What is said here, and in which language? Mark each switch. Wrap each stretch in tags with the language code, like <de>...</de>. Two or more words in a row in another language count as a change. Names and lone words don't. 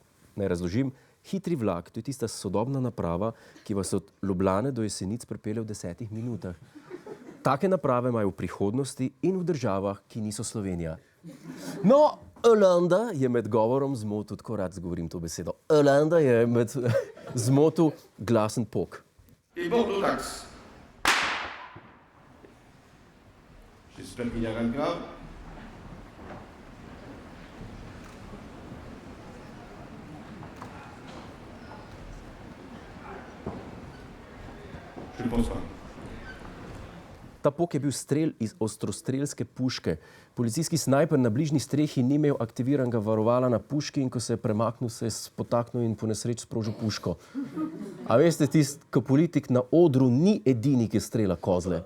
<sl>Naj razložim, hitri vlak, to je tista sodobna naprava, ki vas od Ljubljane do Jesenic pripelje v 10 minutah. Take naprave imajo v prihodnosti in v državah, ki niso Slovenija. No, Hollande je med govorom zmotil, tako rad zgovorim to besedo, Hollande je med zmotil glasen pok.</sl> <fr>J'espère qu'il n'y a rien de grave. Je ne pense pas.</fr> <sl>Ta pok je bil strel iz ostrostrelske puške. Policijski snajper na bližnji strehi ni imel aktiviranega varovala na puški in ko se je premaknil, se je spotaknil in po nesreči sprožil puško. A veste, ko politik na odru ni edini, ki strela kozle.</sl>